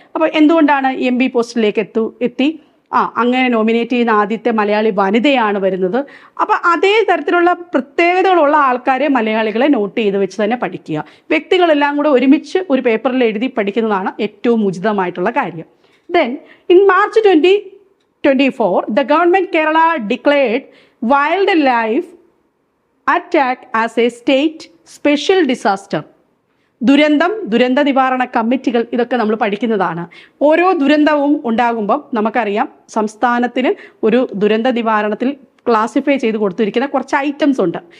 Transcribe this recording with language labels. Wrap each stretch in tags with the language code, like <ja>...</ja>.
<ml>അപ്പോൾ എന്തുകൊണ്ടാണ് MP പോസ്റ്റിലേക്ക് എത്തി? അങ്ങനെ നോമിനേറ്റ് ചെയ്യുന്ന ആദ്യത്തെ മലയാളി വനിതയാണ് വരുന്നത്. അപ്പം അതേ തരത്തിലുള്ള പ്രത്യേകതകളുള്ള ആൾക്കാരെ മലയാളികളെ നോട്ട് ചെയ്ത് വെച്ച് തന്നെ പഠിക്കുക. വ്യക്തികളെല്ലാം കൂടെ ഒരുമിച്ച് ഒരു പേപ്പറിൽ എഴുതി പഠിക്കുന്നതാണ് ഏറ്റവും ഉചിതമായിട്ടുള്ള കാര്യം.</ml> <en>Then in March 2024 the government Kerala declared wildlife attack as a state special disaster.</en> <ml>ദുരന്ത നിവാരണ കമ്മിറ്റികൾ, ഇതൊക്കെ നമ്മൾ പഠിക്കുന്നതാണ്. ഓരോ ദുരന്തവും ഉണ്ടാകുമ്പം നമുക്കറിയാം സംസ്ഥാനത്തിന് ഒരു ദുരന്ത നിവാരണത്തിൽ ക്ലാസിഫൈ ചെയ്ത് കൊടുത്തിരിക്കുന്ന കുറച്ച് ഐറ്റംസ് ഉണ്ട്.</ml>